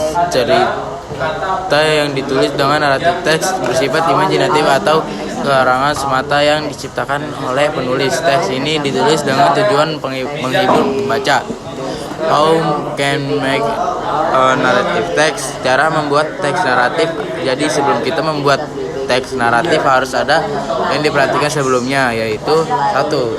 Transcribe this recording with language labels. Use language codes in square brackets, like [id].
[id] Cerita yang ditulis dengan naratif teks bersifat imajinatif atau karangan semata yang diciptakan oleh penulis. Teks ini ditulis dengan tujuan menghibur pembaca. [en] How can make a narrative text? [id] Cara membuat teks naratif. Jadi sebelum kita membuat teks naratif harus ada yang diperhatikan sebelumnya, yaitu 1.